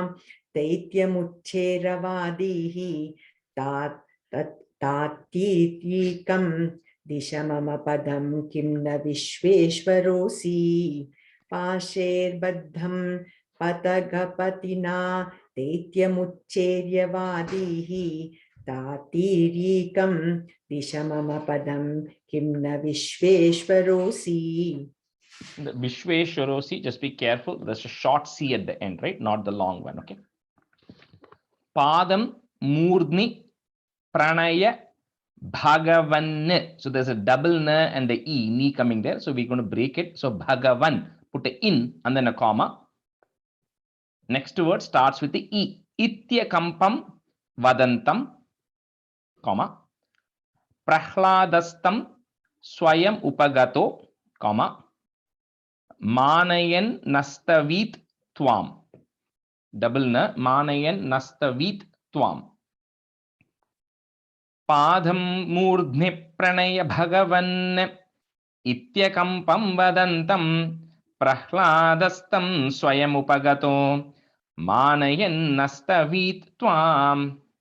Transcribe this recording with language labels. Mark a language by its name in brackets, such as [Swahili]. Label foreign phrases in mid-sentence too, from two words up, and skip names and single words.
[Sanskrit] दैत्यमुच्चेरवादीः तात्तीर्यकं दिश मम पदं किं न विश्वेश्वरोऽसि पाशैर्बद्धं पतगपतिना दैत्यमुच्चेर्यवादीः तात्तीर्यकं दिश मम पदं किं न विश्वेश्वरोऽसि. [English] The Vishweshwarosi, just be careful. There's a short C at the end, right? Not the long one. Okay. [Sanskrit] पदं मूर्ध्नि प्रणय भगवन्. [English] So there's a double n and the e, ni coming there. So we're going to break it. So Bhagavan, put a in and then a comma. Next word starts with the e. [Sanskrit] इत्यकम्पं वदन्तं, comma. प्रह्लादस्तं स्वयम् उपगतो, comma. मानयन् नस्तवीत् त्वाम्. [English] Double na, [Sanskrit] मानयन् नस्तवीत् त्वाम्. पदं मूर्ध्नि प्रणय भगवन् इत्यकम्पं वदन्तं प्रह्लादस्तं स्वयम् उपगतो मानयन् नस्तवीत् त्वाम्.